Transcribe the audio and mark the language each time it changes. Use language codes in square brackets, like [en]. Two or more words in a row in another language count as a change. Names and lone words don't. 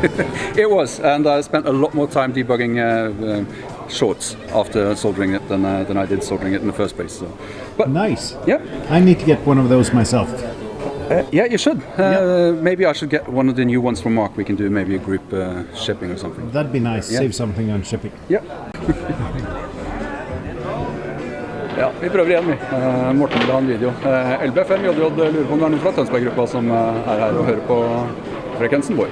[en] It was, and I spent a lot more time debugging shorts after soldering it than I did soldering it in the first place. So, but nice. Yeah, I need to get one of those myself. Yeah, you should. Maybe I should get one of the new ones from Mark. We can do maybe a group shipping or something. That'd be nice. Yeah. Save something on shipping. [no] Ja. Ja, vi prøver igjen, vi. Morten vil ha en video. LB5 JJ lurer på om det er noen fra Tønsberg-gruppa som er her og hører på frekvensen vår.